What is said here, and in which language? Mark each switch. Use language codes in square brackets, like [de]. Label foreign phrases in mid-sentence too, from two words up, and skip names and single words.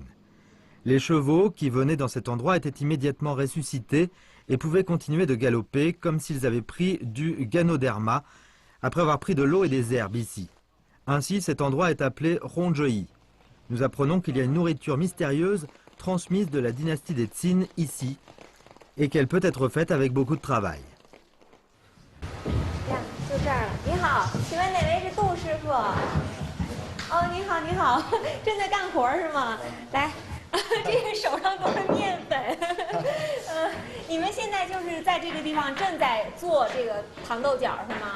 [fr] Les chevaux qui venaient dans cet endroit étaient immédiatement ressuscités et pouvaient continuer de galoper comme s'ils avaient pris du ganoderma après avoir pris de l'eau et des herbes ici. Ainsi, cet endroit est appelé Hongzhouyi. Nous apprenons qu'il y a une nourriture mystérieuse transmise de la dynastie des Qin ici et qu'elle peut être faite avec beaucoup de travail. [zh] 就这儿了。你好，请问哪位是杜师傅？哦，你好，你好，正在干活是吗？来，这个手上都是面粉。你们现在就是在这个地方正在做这个糖豆角是吗？